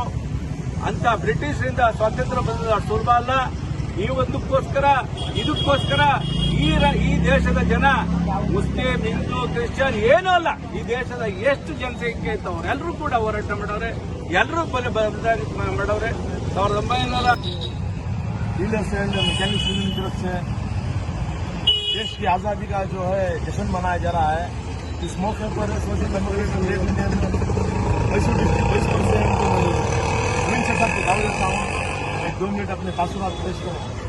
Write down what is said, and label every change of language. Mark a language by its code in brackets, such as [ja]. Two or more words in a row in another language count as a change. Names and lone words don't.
[kn] ಅಂತ ಬ್ರಿಟಿಷರಿಂದ ಸ್ವಾತಂತ್ರ್ಯ ಬಂದ ಸುಲಭ ಅಲ್ಲ. ಇದಕ್ಕೋಸ್ಕರ ಈ ದೇಶದ ಜನ ಮುಸ್ಲಿಂ, ಹಿಂದೂ, ಕ್ರಿಶ್ಚಿಯನ್ ಏನೂ ಅಲ್ಲ, ಈ ದೇಶದ ಎಷ್ಟು ಜನಸಂಖ್ಯೆ ಇತ್ತು ಅವರೆಲ್ಲರೂ ಕೂಡ ಹೋರಾಟ ಮಾಡವ್ರೆ, ಎಲ್ಲರೂ ಮಾಡವ್ರೆ. 1900 [ur] دیش کی آزادی کا جو ہے جشن منایا جا رہا ہے. اس موقع پر [en] Social Democratic Left Indian Mysore District Vice President [ur] صاحب کو دعوت دیتا ہوں 1-2 منٹ اپنے تاثرات پیش کریں.